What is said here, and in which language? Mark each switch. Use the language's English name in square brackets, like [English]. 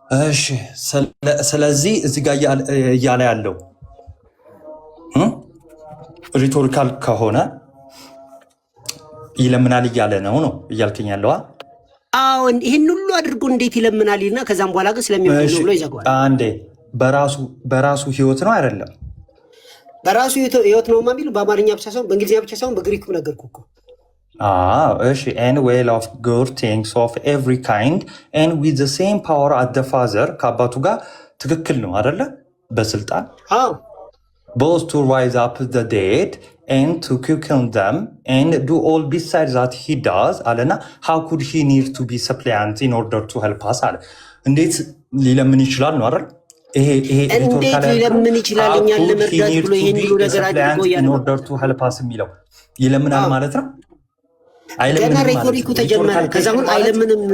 [Amharic] እሺ ስለዚህ እዚህ ጋር እያለ ያለው ሪቶሪካል ከሆነ ይለምናል እያለ ነው እያልከኝ ያለዋ? አዎ ይህን ሁሉ አድርጎ እንዴት ይለምናል እና ከዛም በኋላ ግን ስለሚሆን ብሎ ይዘጋዋል። አንዴ በራሱ ህይወት ነው አይደለም? በራሱ ህይወት ነው የሚሉ በአማርኛ ብቻ ሳይሆን በእንግሊዝኛ ብቻ ሳይሆን በግሪክ ነገርኩ እኮ። [English] እሺ and well of good things of every kind and with the same power as the father [Amharic] ከአባቱ ጋር ትክክል ነው አይደለ? [English] በስልጣን both to rise up the dead and to quicken them and do all besides that he does [Amharic] አለና [English] how could he need to be suppliant in order to help us [Amharic] አለ። እንዴት ሊለምን ይችላል ነው አይደል? ይሄ እንዴት ሊለምን ይችላል እኛን ለመርዳት ብሎ ይሄን ሁሉ ነገር አድርጎ [English] in order to help us [Amharic] የሚለው ይለምናል ማለት ነው? ገና ሪቶሪኩ ተጀመረ። ከዛ አሁን አይለምንም።